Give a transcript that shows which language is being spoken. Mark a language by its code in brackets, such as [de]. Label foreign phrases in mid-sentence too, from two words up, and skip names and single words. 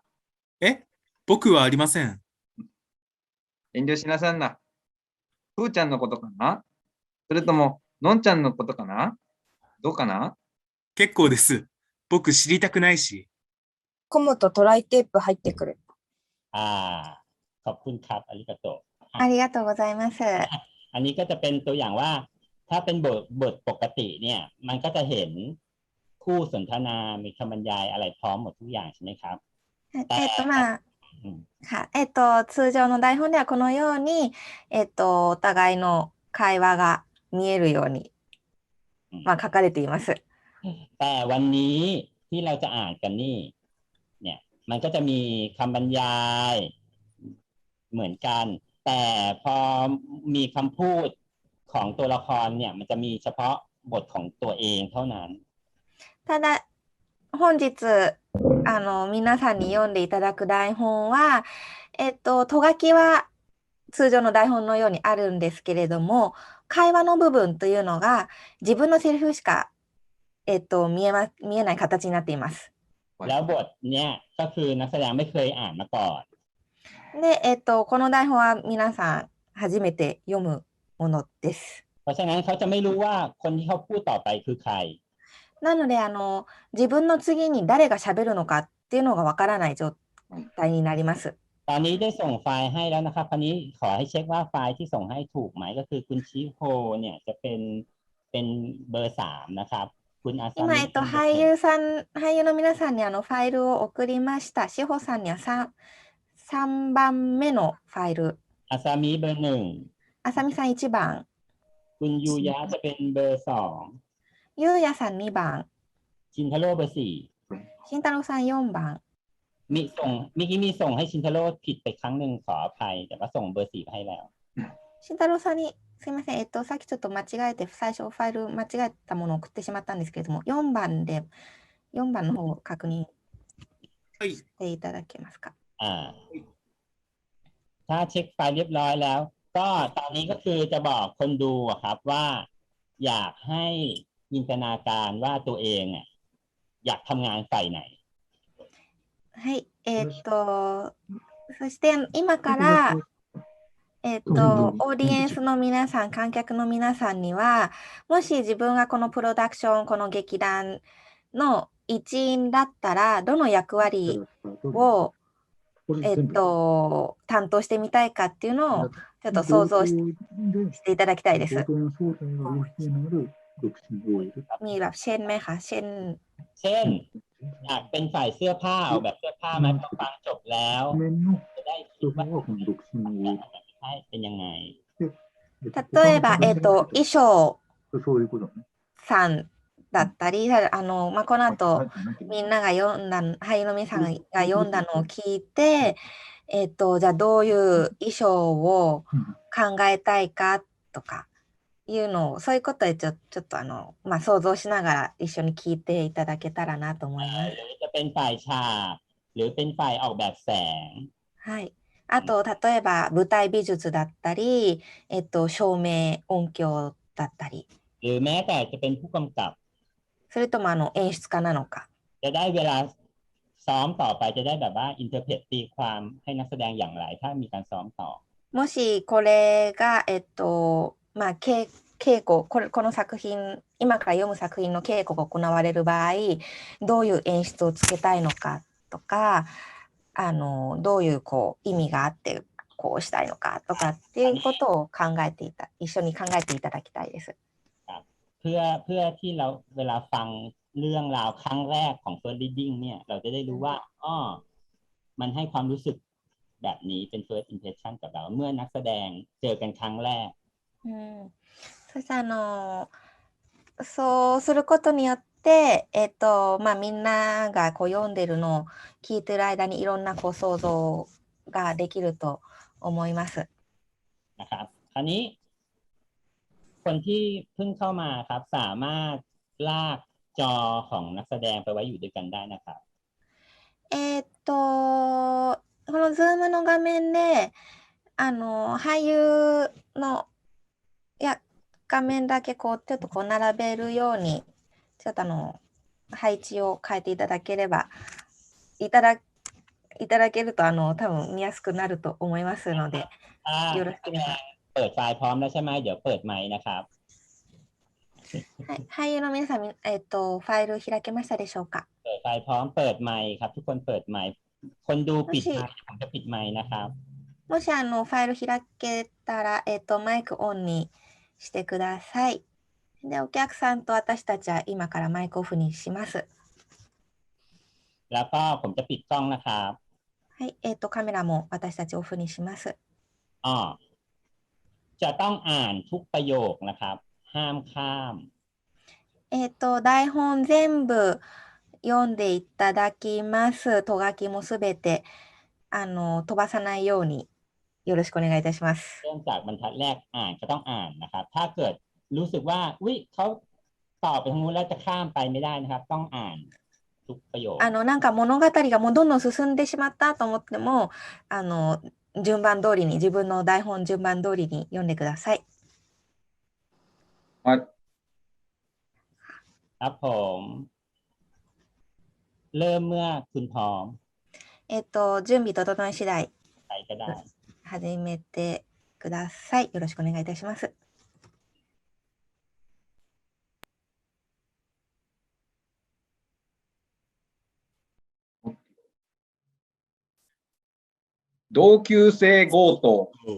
[ja] え、僕はありません。遠慮しなさんな。ふーちゃんのことかな？それとも、のんちゃんのことかな？どうかな？結構です。僕知りたくないし。コムとトライテープ入ってくる。 [th] ขอบคุณครับอาริกาโตะ [ja] ありがとうございます。 [th] อันนี้ก็จะเป็นตัวอย่างว่าถ้าเป็นบทปกติเนี่ยมันก็จะเห็นคู่สนทนามีคำบรรยายอะไรพร้อมหมดทุกอย่างใช่ไหมครับ [ja] まあ、 อืม 通常の台本ではこのように、お互いの会話が見えるように、まあ、書かれています。 [th] แต่วันนี้ที่เราจะอ่านกันนี่เนี่ยมันก็จะมีคำบรรยายเหมือนกัน แต่พอมีคำพูดของตัวละครเนี่ยมันจะมีเฉพาะบทของตัวเองเท่านั้น [ja] ただ、本日、皆さんに読んでいただく台本は、とがきは通常の台本のようにあるんですけれども、会話の部分というのが自分のセリフしか、見えない形になっています。 [th] แล้วบทเนี่ยก็คือนักแสดงไม่เคยอ่านมาก่อน [ja] で、この台本は皆さん初めて読むものです。 [th] เพราะฉะนั้นเขาจะไม่รู้ว่าคนที่เขาพูดต่อไปคือใคร [ja] なので、自分の次に誰が喋るのかっていうのがわからない状態になります。 [th] ตอนนี้ได้ส่งไฟล์ให้แล้วนะครับคราวนี้ขอให้เช็คว่าไฟล์ที่ส่งให้ถูกไหมก็คือคุณชิโฮเนี่ยจะเป็นเบอร์3นะครับคุณอาซามิ [ja] 今、俳優の皆さんにファイルを送りました。志保さんには3番目のファイル。 [th] อาซามิเบอร์1 [ja] あさみさん1番。 [th] คุณยูยะจะเป็นเบอร์2 [ja] ゆうやさん2番。 [th] ชินทาโร่เบอร์4 [ja] しんたろうさん4番。 [th] เมื่อกี้มีส่งให้ชินทาโร่ผิดไปครั้งหนึ่งขออภัยแต่ว่าส่งเบอร์4ไปให้แล้ว [ja] しんたろうさんに、すいません。さっきちょっと間違えて、最初ファイル間違えたものを送ってしまったんですけれども、4番の方を確認していただけますか。 [th] ถ้าเช็คไฟล์เรียบร้อยแล้ว ก็ตอนนี้ก็คือจะบอกคนดูอะครับว่าอยากให้จินตนาการว่าตัวเองอ่ะอยากทำงานฝ่ายไหน [ja] はい。そして今から、オーディエンスの皆さん、観客の皆さんには、もし自分がこのプロダクション、この劇団の一員だったら、どの役割を、担当してみたいかっていうのを、ちょっと想像していただきたいです。 [th] มีแบบเช่นไหมคะเช่น เช่นอยากเป็นฝ่ายเสื้อผ้าเอาแบบเสื้อผ้ามาฟังจบแล้วจะได้คิดว่าเป็นยังไง [ja] 例えば、衣装さんだったり、まあ、この後みんなが俳優の皆さんが読んだのを聞いて、じゃあどういう衣装を考えたいかとかいうのを、そういうことでちょっとまあ、想像しながら一緒に聞いていただけたらなと思います。 [th] หรือจะเป็นฝ่ายฉากหรือเป็นฝ่ายออกแบบแสง [ja] はい。あと、例えば舞台美術だったり、照明、音響だったり、 [th] หรือแม้แต่จะเป็นผู้กำกับ [ja] それとも演出家なのか。 [th] จะได้เวลาซ้อมต่อไปจะได้แบบว่าอินเทอร์เพตตีความให้นักแสดงอย่างไรถ้ามีการซ้อมต่อ [ja] もしこれが、まあ、稽古、この作品、今から読む作品の稽古が行われる場合、どういう演出をつけたいのかとか、どういう意味があってこうしたいのかとかっていうことを一緒に考えていただきたいです。 [th] เพื่อที่เราเวลาฟังเรื่องราวครั้งแรกของ [en] first reading [th] เนี่ย เราจะได้รู้ว่ามันให้ความรู้สึกแบบนี้เป็น [en] first impression [th] กับเราเมื่อนักแสดงเจอกันครั้งแรก [ja] そしてそうすることによって、みんながこう読んでるのを聞いてる間にいろんなこう想像ができると思います。 [th] นะครับคราวนี้คนที่เพิ่งเข้ามาครับสามารถลากจอของนักแสดงไปไว้อยู่ด้วยกันได้นะครับ [ja] この Zoom の画面で俳優の画面だけこうちょっとこう並べるようにちょっと配置を変えていただければいただけると多分見やすくなると思いますのでよろしければ [th] เปิดไฟล์พร้อมแล้วใช่ไหมเดี๋ยวเปิดไมค์นะครับ [ja] 俳優の皆さんファイル開けましたでしょうか [th] เปิดไฟล์พร้อมเปิดไมค์ครับทุกคนเปิดไมค์คนดูปิดไมค์ผมจะปิดไมค์นะครับ [ja] もしファイル開けたらマイクオンにしてください。で、お客さんと私たちは今からマイクオフにします。 [th] แล้วก็ผมจะปิดกล้องนะครับ [ja] はい、カメラも私たちオフにします。 [th] จะต้องอ่านทุกประโยคนะครับห้ามข้าม [ja] 台本全部読んでいただきます。とがきもすべて飛ばさないようによろしくお願いいたします。 [th] เริ่มจากบรรทัดแรกอ่านก็ต้องอ่านนะครับถ้าเกิดรู้สึกว่าเขาตอบไปทางนู้นแล้วจะข้ามไปไม่ได้นะครับต้องอ่านทุกประโยค [ja] なんか物語がもうどんどん進んでしまったと思っても順番通りに自分の台本順番通りに読んでください。はい。 [th] ครับผมเริ่มเมื่อคุณพร้อม [ja] 準備整い次第 [th] ใครก็ได้ [ja] 始めてください。よろしくお願いいたします。同級生強盗。